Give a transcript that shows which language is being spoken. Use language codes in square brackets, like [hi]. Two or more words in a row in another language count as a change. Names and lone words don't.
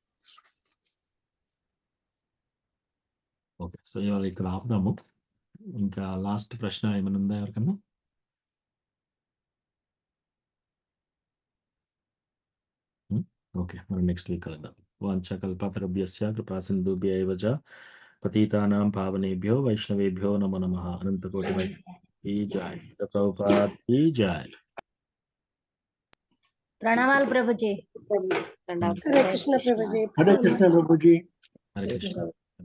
[te] ఓకే. సో, ఇవాళ ఇక్కడ ఆపుదాము. ఇంకా లాస్ట్ ప్రశ్న ఏమైనా ఉందా ఎవరికన్నా? ఓకే. మనం [en] next week [te] కలుద్దాం. [sa] वाञ्छकल्पतरुभ्यस्य कृपासिन्धुभ्य एव च पतितानां पावनेभ्यो वैष्णवेभ्यो नमो नमः. [hi] अनंतकोटि वैष्णवि जै. प्रभुपाद की जै. [te] ప్రణవాలు ప్రభుజీ. దండాలు. హరే కృష్ణ ప్రభుజీ. హరే కృష్ణ ప్రభుజీ. హరే కృష్ణ.